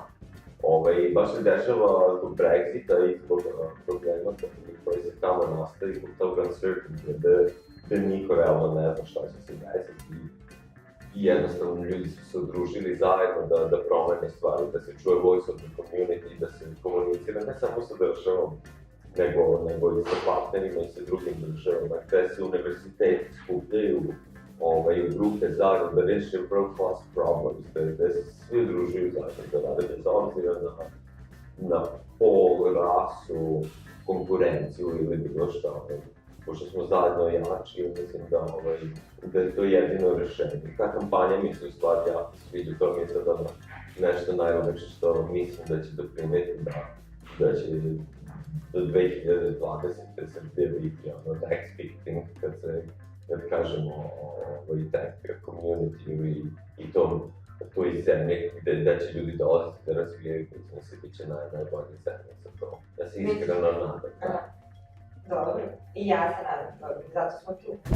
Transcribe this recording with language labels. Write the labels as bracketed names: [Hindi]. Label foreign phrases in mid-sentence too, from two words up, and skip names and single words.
[Serbian] Baš se dešava zbog Brexita i zbog problema koji se tamo nastavi, zbog tog uncertainty, gde niko realno ne zna šta će se desiti i jednostavno ljudi su se udružili zajedno da promene stvari, da se čuje [English] voice of the community, [Serbian] da se komunicira ne samo sa državom, nego i sa partnerima i sa drugim državama, gde se univerziteti skupljaju u grupe zajedno da reše [English] world class problems, [Serbian] gde se svi udružuju zajedno da rade bez obzira na pol, rasu, konkurenciju ili bilo šta. Pošto smo zajedno jači, mislim da je to jedino rešenje. Ta kampanja mi se u stvari jako sviđa, to mi je sada nešto najlepše što mislim da će doprineti da će do 2020. Srbije biti [English] next big thing [Serbian] kad kažemo o [English] tech community [Serbian] i toj zemlji gde će ljudi dolaziti da razvijaju biznis i bit će najbolje zemlje za to. Ja se iskreno nadam. Dobro, i ja se nadam, zato smo tu.